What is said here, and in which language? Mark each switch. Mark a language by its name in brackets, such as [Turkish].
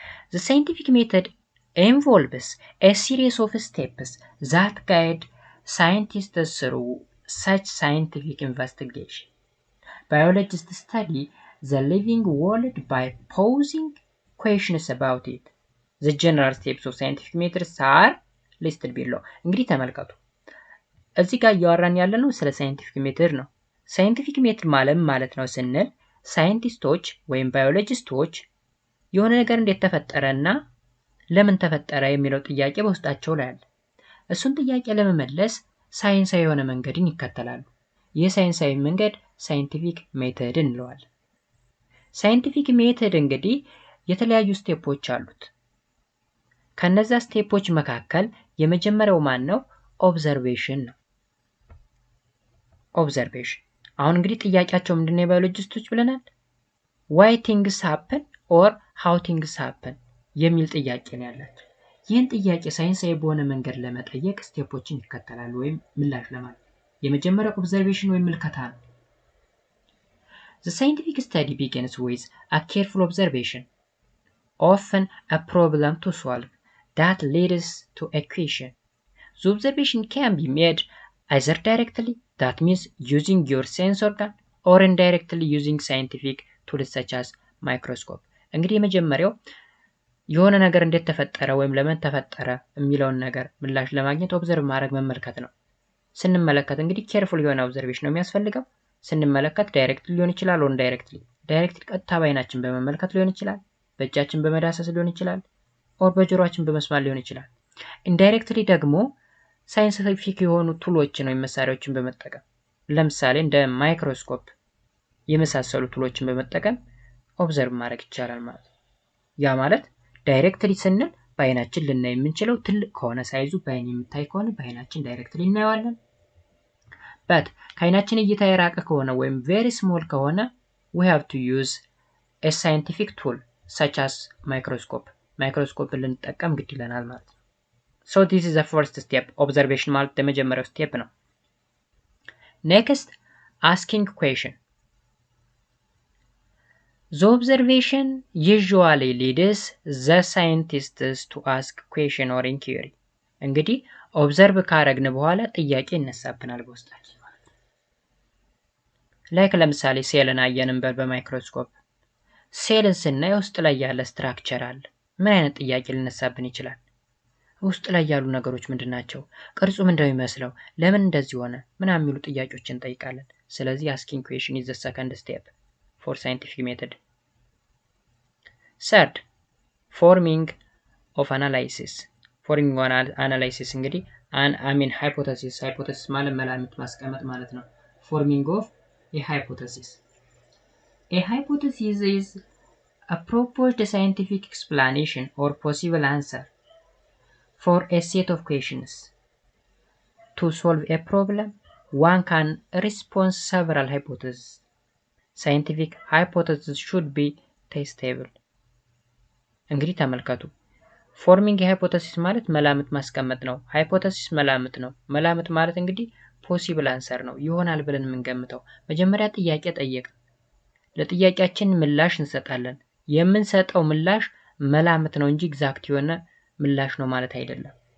[English] The scientific method involves a series of steps that guide scientists through such scientific investigation. Biologists study the living world by posing questions about it. The general steps of scientific methods are listed below. [Amharic] እንግዲህ ተመልከቱ። እዚህ ጋር እያወራን ያለነው ስለ ሳይንቲፊክ ሜተድ ነው። ሳይንቲፊክ ሜተድ ማለት ነው ስንል ሳይንቲስቶች ወይም ባዮሎጂስቶች የሆነ ነገር እንዴት ተፈጠረና ለምን ተፈጠረ የሚለው ጥያቄ በውስጣቸው ላይ አለ። እሱን ጥያቄ ለመመለስ ሳይንሳዊ የሆነ መንገድን ይከተላሉ። የሳይንሳዊ መንገድ ሳይንቲፊክ ሜተድ እንለዋለን። ሳይንቲፊክ ሜተድ እንግዲህ የተለያዩ ስቴፖች አሉት። ከነዛ ስቴፖች መካከል የመጀመሪያው ማን ነው? ኦብዘርቬሽን ነው። ኦብዘርቬሽን አሁን እንግዲህ ጥያቄያቸው ምንድነው የባዮሎጂስቶች ብለናል? [English] ዋይ ቲንግስ ሃፕን ኦር ሃው ቲንግስ ሃፕን [Amharic] የሚል ጥያቄ ነው ያላቸው። ይህን ጥያቄ ሳይንሳዊ በሆነ መንገድ ለመጠየቅ ስቴፖችን ይከተላሉ ወይም ምላሽ ለማግኘት። የመጀመሪያው ኦብዘርቬሽን ወይም ምልከታ ነው። [English] The scientific study begins with a careful observation, often a problem to solve, that leads to a question. The observation can be made either directly, that means using your sense organ, or indirectly using scientific tools such as microscope. [Amharic] እንግዲህ የመጀመሪያው የሆነ ነገር እንዴት ተፈጠረ ወይም ለምን ተፈጠረ የሚለውን ነገር ምላሽ ለማግኘት ኦብዘርቭ ማድረግ መመልከት ነው። ስንመለከት እንግዲህ ኬርፉል የሆነ ኦብዘርቬሽን ነው የሚያስፈልገው። ስንመለከት ዳይሬክትሊ ሊሆን ይችላል፣ ኦር ኢንዳይሬክትሊ። ዳይሬክትሊ ቀጥታ በዓይናችን በመመልከት ሊሆን ይችላል፣ በእጃችን በመዳሰስ ሊሆን ይችላል፣ ኦር በጆሮአችን በመስማት ሊሆን ይችላል። ኢንዳይሬክትሊ ደግሞ ሳይንቲፊክ የሆኑ ቱሎችን ወይም መሳሪያዎችን በመጠቀም ለምሳሌ እንደ ማይክሮስኮፕ የመሳሰሉ ቱሎችን በመጠቀም ኦብዘርቭ ማድረግ ይቻላል ማለት ነው። ያ ማለት ዳይሬክትሊ ስንል በዓይናችን ልናይ የምንችለው ትልቅ ከሆነ ሳይዙ በዓይን የሚታይ ከሆነ በዓይናችን ዳይሬክትሊ እናየዋለን። በት ከዓይናችን እይታ የራቀ ከሆነ ወይም [English] ቬሪ ስሞል [Amharic] ከሆነ [English] we have to use a scientific tool such as microscope. [Amharic] ማይክሮስኮፕ ልንጠቀም ግድ ይለናል ማለት ነው። [English] So this is the first step. [Amharic] Observation ማለት የመጀመሪያው ስቴፕ ነው። [English] Next, asking question. The observation usually leads the scientists to ask question or inquiry. [Amharic] እንግዲህ ኦብዘርቭ ካረግን በኋላ ጥያቄ ይነሳብናል በውስጣችን ማለት ነው። ላይክ ለምሳሌ ሴልን አየን እንበል በማይክሮስኮፕ። ሴልን ስናይ ውስጥ ላይ ያለ ስትራክቸር አለ። ምን አይነት ጥያቄ ሊነሳብን ይችላል? ውስጥ ላይ ያሉ ነገሮች ምንድናቸው? ቅርጹ ምንድነው የሚመስለው? ለምን እንደዚህ ሆነ? ምናምን የሚሉ ጥያቄዎችን እንጠይቃለን። ስለዚህ [English] asking question is the second step for scientific method. Third, forming of analysis. Forming of analysis [Amharic] እንግዲህ [English] hypothesis [Amharic] ማለት መላምት ማስቀመጥ ማለት ነው። [English] Forming of a hypothesis. A hypothesis is a proposed scientific explanation or possible answer for a set of questions. To solve a problem, one can respond several hypotheses. Scientific hypothesis should be testable. [Amharic] እንግዲህ ተመልከቱ። ፎርሚንግ ሃይፖቴሲስ ማለት መላምት ማስቀመጥ ነው። ሃይፖቴሲስ መላምት ነው። መላምት ማለት እንግዲህ ፖሲብል አንሰር ነው፣ ይሆናል ብለን የምንገምተው። መጀመሪያ ጥያቄ ጠየቅን፣ ለጥያቄያችን ምላሽ እንሰጣለን። የምንሰጠው ምላሽ መላምት ነው እንጂ ኤግዛክት የሆነ ምላሽ ነው ማለት አይደለም።